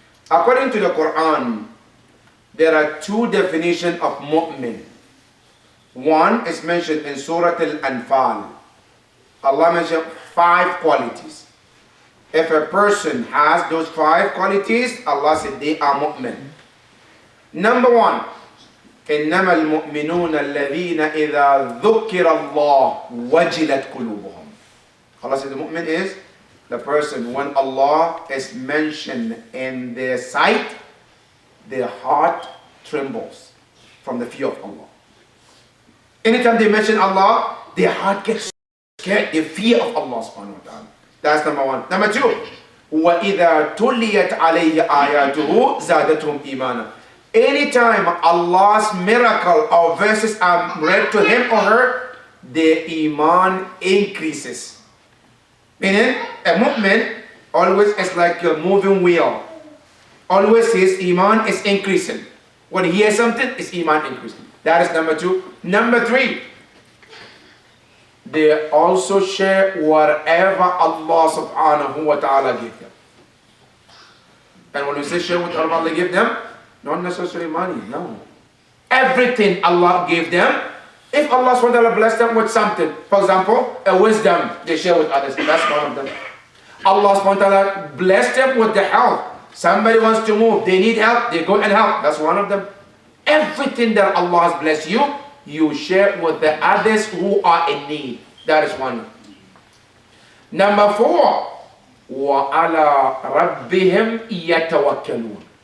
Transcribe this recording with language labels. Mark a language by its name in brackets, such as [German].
[English] According to the Quran, there are two definitions of mu'min. One is mentioned in Surah Al-Anfal. Allah mentioned 5 qualities. If a person has those 5 qualities, Allah said they are mu'min. Number 1, [Arabic] إنما المؤمنون الذين إذا ذكر الله وجلت قلوبهم. [English] Allah said the mu'min is the person when Allah is mentioned in their sight, their heart trembles from the fear of Allah. Anytime they mention Allah, their heart gets scared, they fear of Allah subhanahu wa ta'ala. That's number 1. Number 2, [Arabic] وَإِذَا تُلِيَتْ عَلَيْهِ آيَاتُهُ زَادَتْهُمْ إِيمَانًا. [English] Anytime Allah's miracle or verses are read to him or her, their iman increases. Meaning, a mu'min always is like a moving wheel. Always his iman is increasing. When he hears something, his iman increasing. That is number 2. Number 3, they also share whatever Allah subhanahu wa ta'ala gave them. And when we say share what Allah gave them, not necessarily money, no. Everything Allah gave them. If Allah subhanahu wa ta'ala blessed them with something, for example, a wisdom, they share with others. That's one of them. Allah subhanahu wa ta'ala blessed them with the health. Somebody wants to move, they need help, they go and help. That's one of them. Everything that Allah has blessed you, you share with the others who are in need. That is one. Number 4, [Arabic] وَعَلَى رَبِّهِمْ يَتَوَكَّلُونَ.